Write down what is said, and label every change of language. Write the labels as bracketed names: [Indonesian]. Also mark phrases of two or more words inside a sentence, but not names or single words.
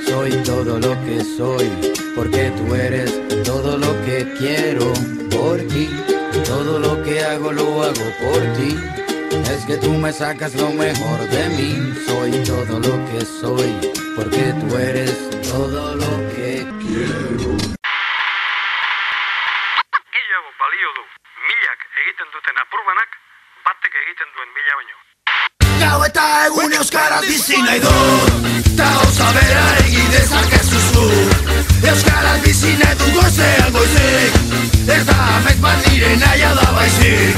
[Spanish] Soy todo lo que soy porque tú eres todo lo que quiero. Por ti, todo lo que hago lo hago por ti. Es que tú me sacas lo mejor de mí. Soy todo lo que soy porque tú eres todo lo que quiero. [Basque] Gehiago balio du. Milak egiten duten apurbanak batek egiten duen mila baino. Gau eta egun euskaraz bizi nahi dut, ta gauza bera egin dezakezuzu. Euskaraz bizi nahi dut goizean goizik, ez da amets bat nire nahia da baizik.